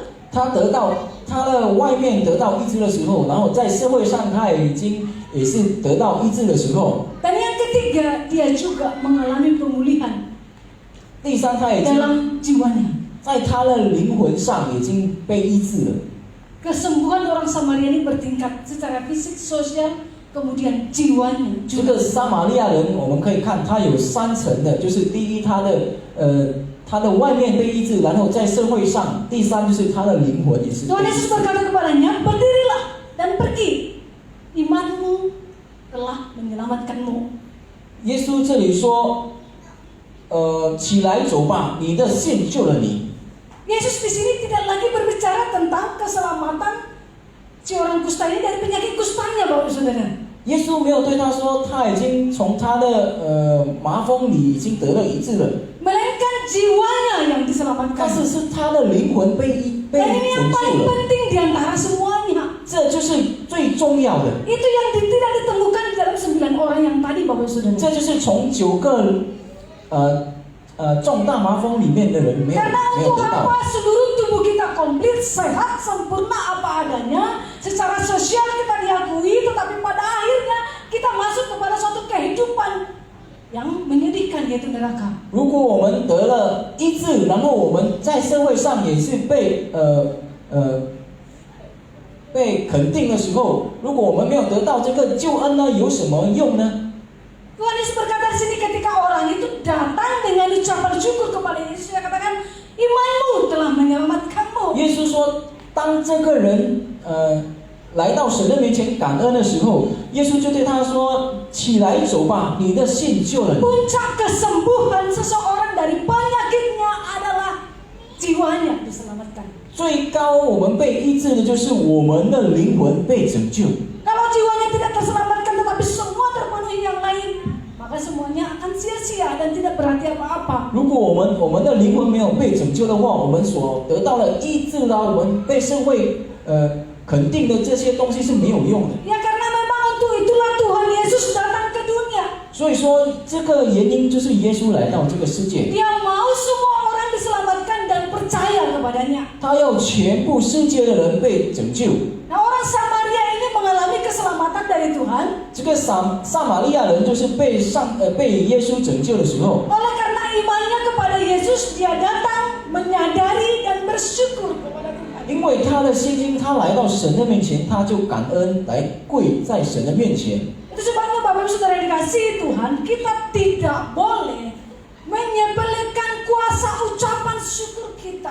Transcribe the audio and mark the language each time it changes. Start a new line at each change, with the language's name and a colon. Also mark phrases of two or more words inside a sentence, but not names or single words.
Chinese: 他得到他的外面得到医治的时候，然后在社会上他也是得到医治的时候。
Indonesian: Dan yang ketiga dia juga mengalami pemulihan.
Chinese: 第三，他已经
Indonesian: dalam jiwanya.
Chinese: 在他的灵魂上已经被医治了。
Indonesian: Kesembuhan orang Samaria ini bertingkat secara fisik, sosial, kemudian jiwanya.
Chinese: 这个撒玛利亚人，我们可以看他有3层的，就是第一，他的外面被医治，然后在社会上；第三就是他的灵魂也是。
Indonesian: Tuhan Yesus berkata kepadanya, berdirilah dan pergi, imanmu telah menyelamatkanmu.
Chinese: 耶稣这里说，起来走吧，你的信救了你。
Indonesian: Yesus di sini tidak lagi berbicara tentang keselamatan si orang kusta ini dari penyakit kustanya, Bapak Saudara.
Chinese: 耶稣没有对他说，他已经从他的麻风里已经得了医治了。
Indonesian: Melainkan jiwanya yang
Chinese: 但
Indonesian: diselamatkan.
Chinese: 是是他的灵魂被
Indonesian: Dan ini yang
Chinese: 拯
Indonesian: paling
Chinese: 救了，
Indonesian: penting di antara semuanya.
Chinese: 这就是最重要的。
Indonesian: Itu yang tidak ditemukan di dalam 9 orang yang tadi Bapak Ibu Saudara.
Chinese: 这就是从9个中大麻风里面的人没有
Indonesian: Karena
Chinese: 没有
Indonesian: untuk
Chinese: 得到。
Indonesian: apa seluruh tubuh kita komplit, sehat, sempurna apa adanya, secara sosial kita diakui, tetapi pada akhirnya kita masuk kepada suatu kehidupan yang menyedihkan, yaitu neraka.
Chinese: 如果我们得了医治，然后我们在社会上也是被肯定的时候，如果我们没有得到这个救恩呢，有什么用呢？
Indonesian: Tuhan Yesus berkata di sini ketika orang itu datang dengan ucapan syukur kepada Yesus, dia katakan imanmu telah menyelamatkanmu.
Chinese: 耶稣说，当这个人来到神的面前感恩的时候，耶稣就对他说：“起来走吧，你的信救了你。”
Indonesian: Puncak kesembuhan seseorang dari penyakitnya adalah jiwanya diselamatkan.
Chinese: 最高我们被医治的就是我们的灵魂被拯救。
Indonesian: Kalau jiwanya tidak terselamatkan tetapi semua terpenuhi yang lain, maka semuanya akan sia-sia dan tidak berarti apa-apa.
Chinese: 如果我们的灵魂没有被拯救的话，我们所得到的医治啦，我们被社会肯定的这些东西是没有用的。
Indonesian: Ya karena memang untuk itulah Tuhan Yesus datang ke dunia.
Chinese: 所以说，这个原因就是耶稣来到这个世界，
Indonesian: Dia mau semua orang diselamatkan dan percaya kepadanya.
Chinese: 他要全部世界的人被拯救。
Indonesian: Nah orang Samaria ini mengalami keselamatan dari Tuhan
Chinese: 这个撒玛利亚人就是被耶稣拯救的时候，
Indonesian: oleh karena imannya kepada Yesus, dia datang menyadari dan bersyukur kepada Tuhan.
Chinese: 因为他的信心，他来到神的面前，他就感恩，来跪在神的面前。
Indonesian: Itu sebabnya Bapak Ibu Saudara dikasihi Tuhan, kita tidak boleh menyepelekan kuasa ucapan syukur kita.